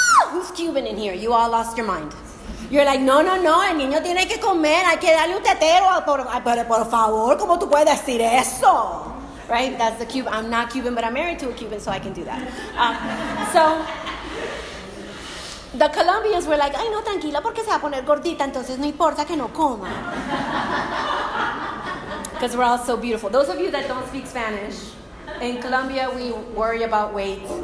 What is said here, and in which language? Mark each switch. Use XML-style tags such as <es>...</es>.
<en>Who's Cuban in here? You all lost your mind. You're like,</en> <es>no, el niño tiene que comer, hay que darle un tetero. Por favor, ¿cómo tú puedes decir eso?</es> <en>Right? That's the Cuban. I'm not Cuban, but I'm married to a Cuban, so I can do that. So the Colombians were like,</en> <es>ay, no, tranquila, porque se va a poner gordita, entonces no importa que no coma.</es> <en>Because we're all so beautiful. Those of you that don't speak Spanish, in Colombia, we worry about weight.</en>